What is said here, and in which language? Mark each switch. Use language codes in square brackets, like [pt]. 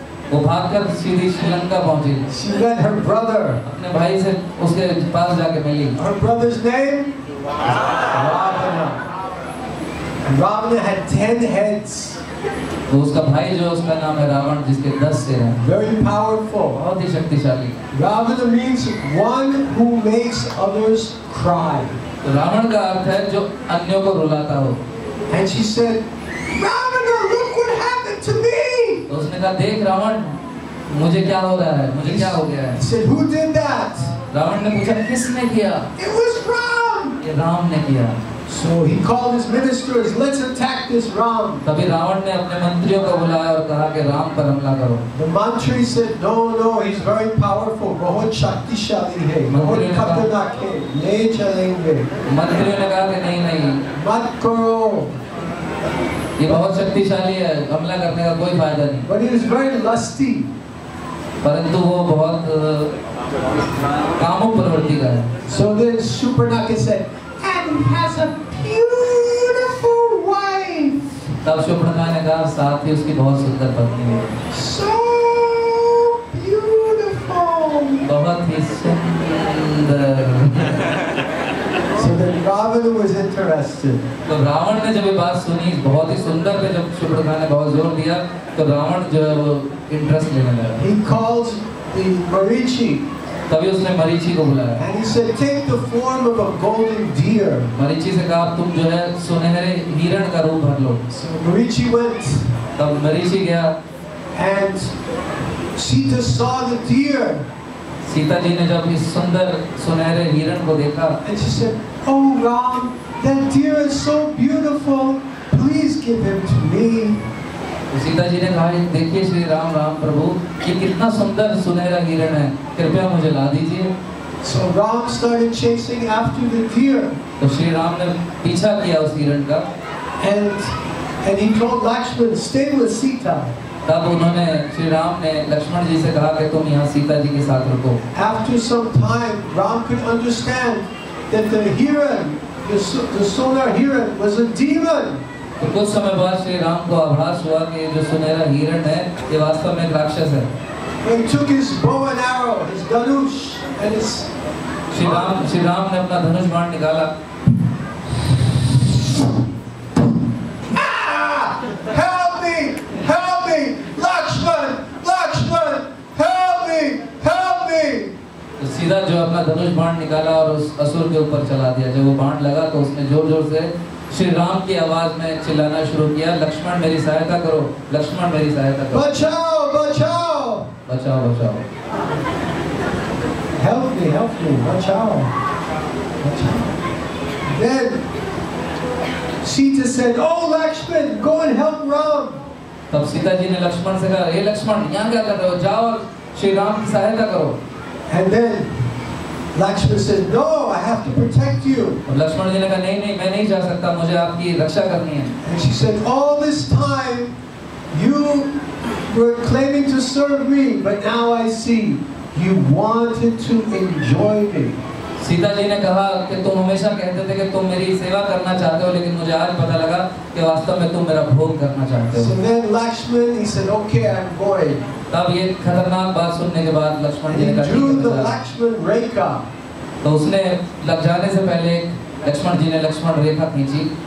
[hi] वो भागकर सीधी श्रीलंका पहुंची। [en] She met her brother. [hi] अपने भाई से उसके पास जाके मिली। [en] Her brother's name? Ravana. Ravana had 10 heads. [hi] तो उसका भाई जो उसका नाम है रावण, जिसके 10 सिर हैं। [en] Very powerful. [hi] बहुत ही शक्तिशाली। [en] Ravana means one who makes others cry. [hi] तो रावण का अर्थ है जो अन्यों को रुलाता हो। [en] And she said, "Ravana, look what happened to me." [hi] तो उसने कहा, देख रावण मुझे क्या हो रहा है, मुझे क्या हो गया है। [en] He said, "Who did that?" [hi] Ravan ने पूछा, किसने किया? [en] It was Ram. [hi] ये राम ने किया। [en] So he called his ministers, "Let's attack this Ram." [hi] तभी रावण ने अपने मंत्रियों को बुलाया और कहा कि राम पर हमला करो। [en] The mantri said, "No, he's very powerful. [hi] बहुत शक्तिशाली है, बहुत खतरनाक है, नहीं चलेंगे." मंत्रियों ने कहा कि नहीं मत करो. ये बहुत शक्तिशाली है, हमला करने का कोई फायदा नहीं। [en] But he was very lusty. [hi] परंतु वो बहुत कामुक प्रवृत्ति का है। [en] So then Shurpanakha said, "And he has a beautiful wife." [hi] तब शूर्पणखा ने कहा, साथ ही उसकी बहुत सुंदर पत्नी है। [en] So beautiful. [hi] बहुत ही सुंदर। [en] So then Ravana was interested. [hi] तो रावण ने जब ये बात सुनी, बहुत ही सुंदर पे जब शूर्पणखा ने बहुत जोर दिया, तो रावण जो है वो इंटरेस्ट लेने लगा। [en] He called the Marichi [hi] तभी उसने मरीचि को बुलाया। [en] and he said, "Take the form of a golden deer." [hi] Marichi से कहा, तुम जो है सुनहरे हिरण का रूप भर लो। [en] So Marichi went [hi] तब मरीचि गया। [en] and Sita saw the deer [hi] Sita ji ने जब इस सुंदर सुनहरे हिरण को देखा, [en] and she said, "Oh Ram, that deer is so beautiful. Please give him to me. [hi] Sita ji ने कहा, देखिए श्री राम प्रभु, ये कितना सुंदर सुनहरा हिरण है, कृपया मुझे ला दीजिए। [en] So Ram started chasing after the deer. [hi] तो श्री राम ने पीछा किया उस हिरण का। [en] And he told Lakshman, stay with Sita. [hi] तब उन्होंने श्री राम ने लक्ष्मण जी से कहा कि तुम यहाँ सीता जी के साथ रुको। [en] After some time, Ram could understand that the hiran, the [hi] sonar hiran, [en] was a demon. [hi] तो कुछ समय बाद श्री राम को आभास हुआ कि जो सुनहरा हिरण है ये वास्तव में एक राक्षस है। [en] He took his bow and arrow, his dhanush, and his. [hi] Shri Ram ने अपना धनुष बाण निकाला। [en] Help me! Help me! Lakshman! Lakshman! Help me! Help me! [hi] तो सीधा जो अपना धनुष बाण निकाला और उस असुर के ऊपर चला दिया। जब वो बाण लगा तो उसने जोर जोर से श्री राम की आवाज में चिल्लाना शुरू किया, लक्ष्मण मेरी सहायता करो, लक्ष्मण मेरी सहायता करो। बचाओ! बचाओ! बचाओ बचाओ। [en] Help me! [hi] Bachao! Bachao! [en] Then Sita said, "Oh Lakshman, go and help Ram." [hi] तब सीता जी ने लक्ष्मण से कहा, हे लक्ष्मण यहाँ क्या कर रहे हो, जाओ और श्री राम की सहायता करो। [en] And then Lakshman said, "No, I have to protect you." [hi] और लक्ष्मण जी ने कहा, नहीं मैं नहीं जा सकता, मुझे आपकी रक्षा करनी है। [en] And she said, "All this time you were claiming to serve me, but now I see you wanted to enjoy me." [hi] Sita ji ने कहा कि तुम हमेशा कहते थे कि तुम मेरी सेवा करना चाहते हो, लेकिन मुझे आज पता लगा कि वास्तव में तुम मेरा भोग करना चाहते हो। [en] So then Lakshman, he said, "Okay, I'm going." [hi] तब ये खतरनाक बात सुनने के बाद लक्ष्मण जी ने [en] He drew the [hi] कहा, [en] Lakshman Rekha. [hi] तो उसने लग जाने से पहले लक्ष्मण जी ने लक्ष्मण रेखा खींची।